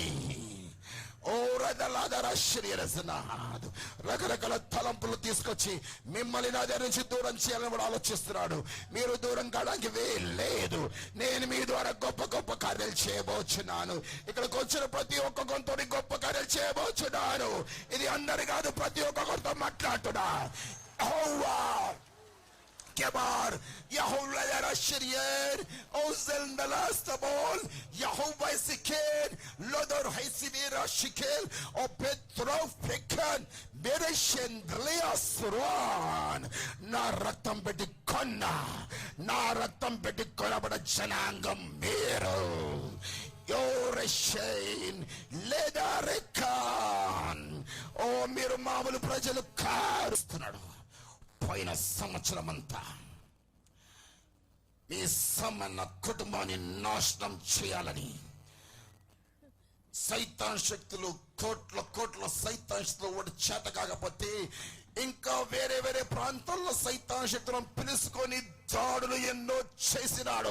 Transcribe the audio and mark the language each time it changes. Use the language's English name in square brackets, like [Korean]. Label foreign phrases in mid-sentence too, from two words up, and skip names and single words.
[Telugu] ఓ రకరకాల తలంపులు తీసుకొచ్చి మిమ్మల్ని నా దగ్గర నుంచి దూరం చేయాలని కూడా ఆలోచిస్తున్నాడు. మీరు దూరం కావడానికి లేదు. నేను మీ ద్వారా గొప్ప గొప్ప కార్యాలు చేయబోచున్నాను. ఇక్కడికి వచ్చిన ప్రతి ఒక్క కొంతని గొప్ప కార్యాలు చేయబోచున్నాను. ఇది అందరి కాదు, ప్రతి ఒక్క కొంత మాట్లాడుతున్నా. Kebar, Yahovah Yarashirier, Ozel Nalastabol, Yahovah Siker, Lodor Haisibira Shikel, O Petrov Pekan, Bereshen Leasran, Naratam Bedikona, Naratam Bedikona, but a Janangam Miro, Yoreshain, Ledarekan, O Miramalu Prajal Karstanado. పోయిన సంవత్సరమంతా మీ సమాన కుటుంబాన్ని నాశనం చేయాలని సైతాన్ శక్తులు, కోట్ల కోట్ల సైతాన్ శక్తులు వాడు చేత కాకపోతే ఇంకా వేరే వేరే ప్రాంతాల్లో సైతాన్ శక్తులను పిలుచుకొని దాడులు ఎన్నో చేసినాడు.